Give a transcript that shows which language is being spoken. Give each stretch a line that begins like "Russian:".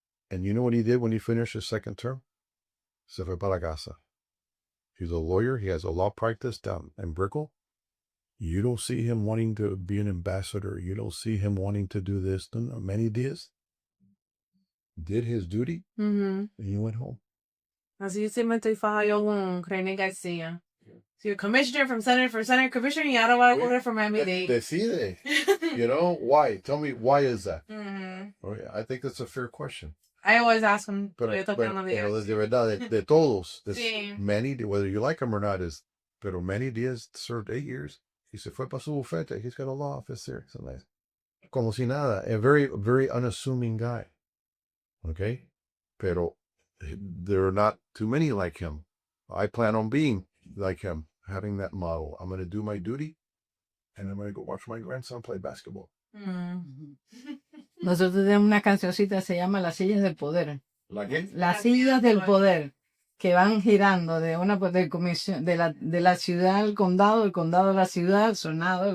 English: And you know what he did when he finished his 2nd term?
Spanish: Se fue para la casa.
English: He's a lawyer. He has a law practice down in Brickell. You don't see him wanting to be an ambassador. You don't see him wanting to do this. No, Manny Diaz did his duty, Mm-hmm. and he went home.
Spanish: Así se me estoy fajando con René García.
English: So you're commissioner from Senate for Senate Commissioner,
Spanish: y ahora va a correr
English: for Miami-Dade. Decide. You know, why? Tell me, why is that? Mm-hmm. Oh, yeah, I think that's a fair question. I always ask him.
Spanish: Pero de verdad, de todos, Sí.
English: Manny, whether you like him or not,
Spanish: pero
English: Manny Diaz served 8 years. He
Spanish: se fue para su bufete.
English: He's got a law office there. So nice.
Spanish: Como si nada.
English: A very, very unassuming guy. Okay?
Spanish: Pero
English: there are not too many like him. I plan on being like him, having that model. I'm going to do my duty, and I'm going to go watch my grandson play basketball. Mm.
Spanish: Nosotros tenemos una cancioncita que se llama Las sillas del poder. ¿La qué? Las sillas del poder, que van girando de una de comisión de la ciudad al condado, el condado a la ciudad, sonado.